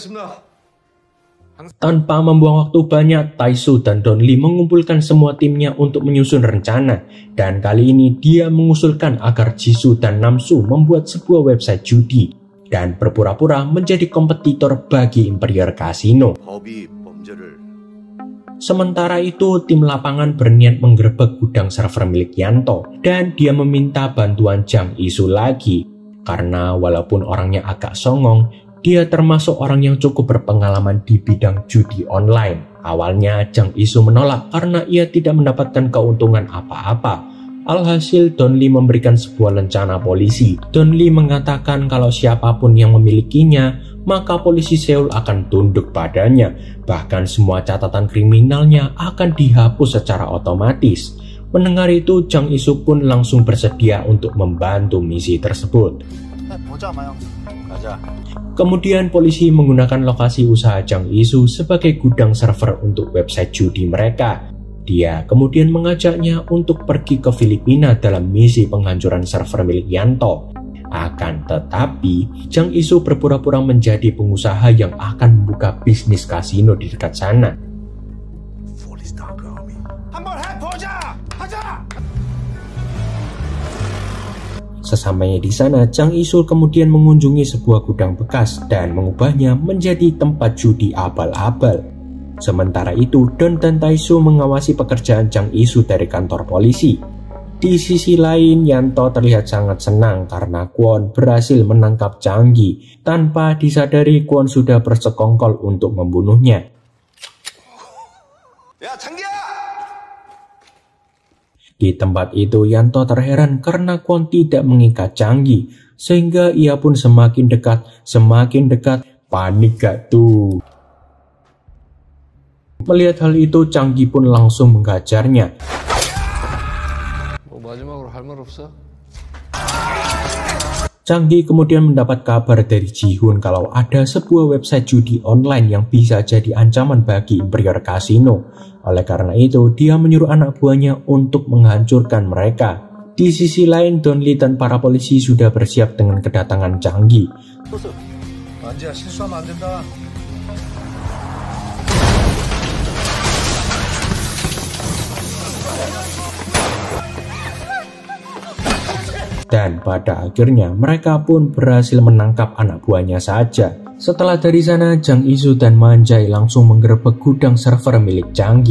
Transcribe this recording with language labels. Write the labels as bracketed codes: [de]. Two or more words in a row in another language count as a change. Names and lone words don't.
[id] Tanpa membuang waktu banyak, Taisu dan Don Lee mengumpulkan semua timnya untuk menyusun rencana. Dan kali ini dia mengusulkan agar Jisoo dan Namsu membuat sebuah website judi dan berpura-pura menjadi kompetitor bagi Imperior Casino. [ko] 법이 범죄를 [id] Sementara itu, tim lapangan berniat menggerebek gudang server milik Yanto dan dia meminta bantuan Jang Isu lagi. Karena walaupun orangnya agak songong, dia termasuk orang yang cukup berpengalaman di bidang judi online. Awalnya Jang Isu menolak karena ia tidak mendapatkan keuntungan apa-apa. Alhasil Don Lee memberikan sebuah rencana polisi. Don Lee mengatakan kalau siapapun yang memilikinya, maka polisi Seoul akan tunduk padanya. Bahkan semua catatan kriminalnya akan dihapus secara otomatis. Mendengar itu, Jang Isu pun langsung bersedia untuk membantu misi tersebut. [ko] 보자 마영. 가자. [id] Kemudian polisi menggunakan lokasi usaha Jang Isu sebagai gudang server untuk website judi mereka. Dia kemudian mengajaknya untuk pergi ke Filipina dalam misi penghancuran server milik Yanto. Akan tetapi, Jang Isu berpura-pura menjadi pengusaha yang akan membuka bisnis kasino di dekat sana. [ko] 한번 해보자. 하자. [id] Sesampainya di sana, Jang Isul kemudian mengunjungi sebuah gudang bekas dan mengubahnya menjadi tempat judi abal-abal. Sementara itu, Don dan Taisu mengawasi pekerjaan Jang Isu dari kantor polisi. Di sisi lain, Yanto terlihat sangat senang karena Kwon berhasil menangkap Changgi. Tanpa disadari, Kwon sudah bersekongkol untuk membunuhnya. [ko] 야 장기야! [id] Di tempat itu, Yanto terheran karena Kwon tidak mengikat Changgi, sehingga ia pun semakin dekat. Panik gak tuh? Melihat hal itu, Changgi pun langsung menghajarnya. [ko] 마지막으로 할 말 없어? [id] Changgi kemudian mendapat kabar dari Ji-hyun kalau ada sebuah website judi online yang bisa jadi ancaman bagi Imperior Casino. Oleh karena itu, dia menyuruh anak buahnya untuk menghancurkan mereka. Di sisi lain, Don Lee dan para polisi sudah bersiap dengan kedatangan Changgi. [ko] 안지야 실수하면 안 된다. [id] Dan pada akhirnya mereka pun berhasil menangkap anak buahnya saja. Setelah dari sana, Jang Isu dan Manjai langsung menggerebek gudang server milik Changgi.